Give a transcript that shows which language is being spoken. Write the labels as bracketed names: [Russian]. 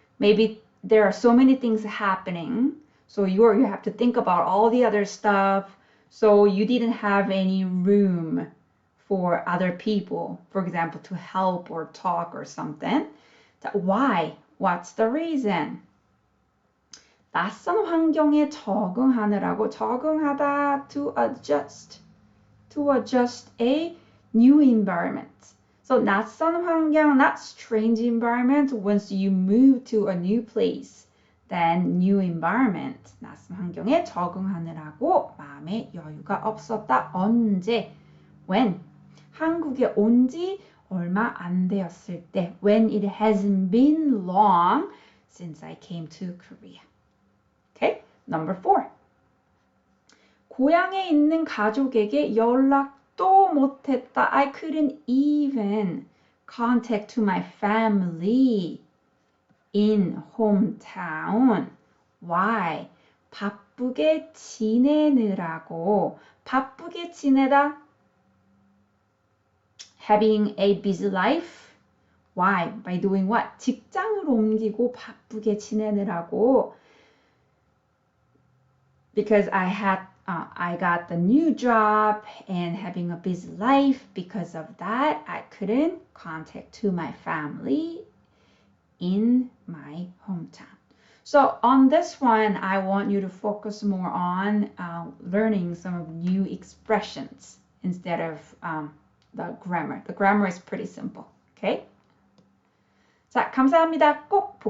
[English] Maybe there are so many things happening. So you have to think about all the other stuff. So you didn't have any room for other people, for example, to help or talk or something. Why? What's the reason? [Korean] 낯선 환경에 적응하느라고. 적응하다, [English] to adjust a new environment. So [Korean] 낯선 환경, [English] not strange environment. Once you move to a new place, then new environment. [Korean] 낯선 환경에 적응하느라고 마음의 여유가 없었다. 언제? [English] When? [Korean] 한국에 온 지 얼마 안 되었을 때. [English] When it hasn't been long since I came to Korea. Okay? Number 4. [Korean] 고향에 있는 가족에게 연락도 못했다. [English] I couldn't even contact to my family in hometown. Why? [Korean] 바쁘게 지내느라고. 바쁘게 지내다. [English] Having a busy life. Why? By doing what? [Korean] 직장을 옮기고 바쁘게 지내느라고. [English] Because I got the new job and having a busy life. Because of that, I couldn't contact to my family in my hometown. So on this one, I want you to focus more on learning some of new expressions instead of the grammar. The grammar is pretty simple. Okay? [Korean] 자, 감사합니다. 꼭